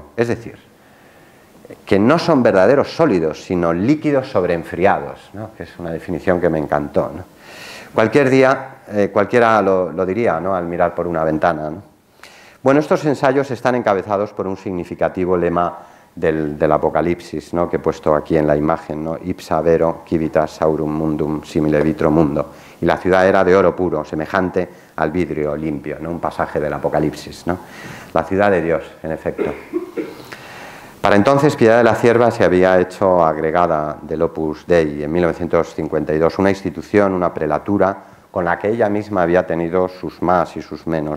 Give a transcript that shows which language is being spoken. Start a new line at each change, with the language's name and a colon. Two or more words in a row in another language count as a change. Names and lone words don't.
Spanish: Es decir, que no son verdaderos sólidos, sino líquidos sobreenfriados, ¿no?, que es una definición que me encantó, ¿no? Cualquiera lo diría, ¿no?, al mirar por una ventana, ¿no? Bueno, estos ensayos están encabezados por un significativo lema del Apocalipsis, ¿no?, que he puesto aquí en la imagen, ¿no?,
Latin: ipsa vero civitas saurum mundum simile vitro mundo,
Spanish: y la ciudad era de oro puro, semejante al vidrio limpio, ¿no?, un pasaje del Apocalipsis, ¿no?, la ciudad de Dios, en efecto. Para entonces, Piedad de la Cierva se había hecho agregada del Opus Dei en 1952, una institución, una prelatura, con la que ella misma había tenido sus más y sus menos.